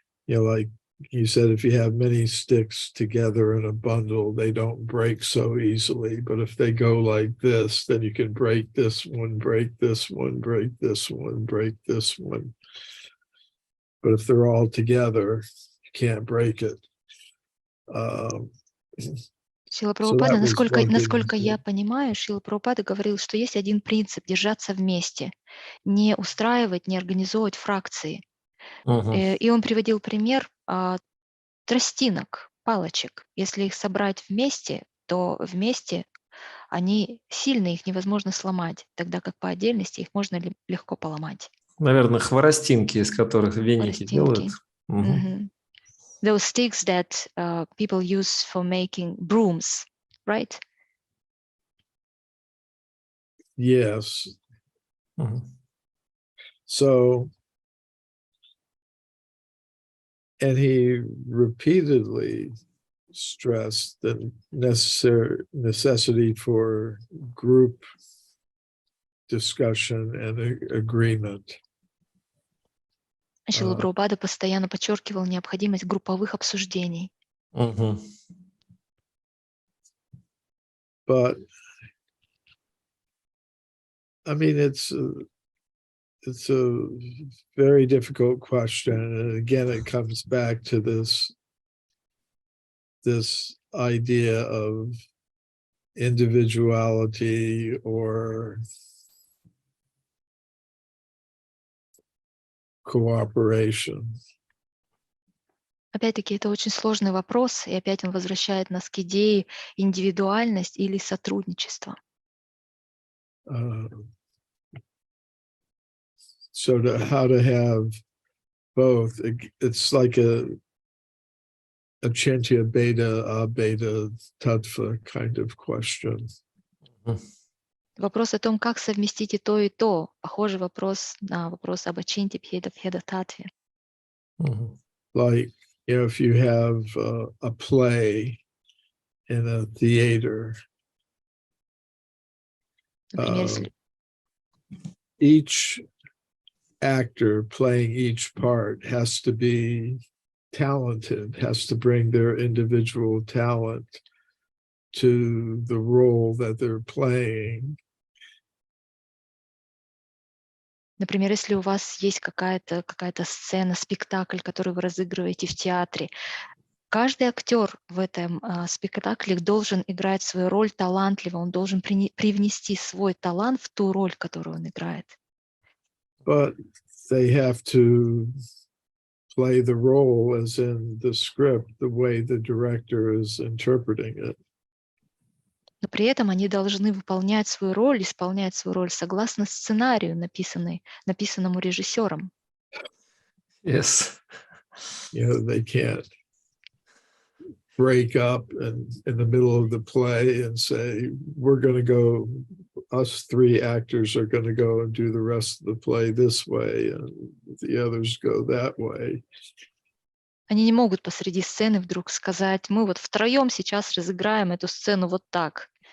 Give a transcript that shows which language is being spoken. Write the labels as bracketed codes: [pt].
[en] Like you said, if you have many sticks together in a bundle, they don't break so easily. But if they go like this, then you can break this one, break this one, break this one, break this one. But if they're all together, you can't break it. [ru] Шрила Прабхупада, насколько я понимаю, Шрила Прабхупада говорил, что есть один принцип – держаться вместе, не устраивать, не организовывать фракции. И он приводил пример тростинок, палочек. Если их собрать вместе, то вместе они сильны, их невозможно сломать, тогда как по отдельности их можно легко поломать. Наверное, хворостинки, из которых веники делают. Пластинки. Мгм. [en] Those sticks that people use for making brooms, right? Yes. Мгм. So, and he repeatedly stressed the necessity for group discussion and agreement. [ru] Шрила Прабхупада постоянно подчеркивал необходимость групповых обсуждений. Мгм. [en] But I mean, it's a very difficult question, and again, it comes back to this idea of individuality or cooperation. [ru] Опять-таки, это очень сложный вопрос, и опять он возвращает нас к идее индивидуальность или сотрудничество. [en] So how to have both? It's like a achintya beta, abeta tattva kind of question. [ru] Вопрос о том, как совместить и то, похожий вопрос на вопрос об ачинте, бхеда, татве. [en] Like, if you have a play in a theater, [ru] Например, если [en] each actor playing each part has to be talented, has to bring their individual talent to the role that they're playing. [ru] Например, если у вас есть какая-то сцена, спектакль, который вы разыгрываете в театре, каждый актер в этом спектакле должен играть свою роль талантливо, он должен привнести свой талант в ту роль, которую он играет. [en] But they have to play the role as in the script, the way the director is interpreting it. [ru] Но при этом они должны исполнять свою роль согласно сценарию, написанному режиссером. [en] Yes. You know, they can't break up in the middle of the play and say, we're going to go, us three actors are going to go and do the rest of the play this way, and the others go that way. [ru] Они не могут посреди сцены вдруг сказать, мы вот втроем сейчас разыграем эту сцену вот так.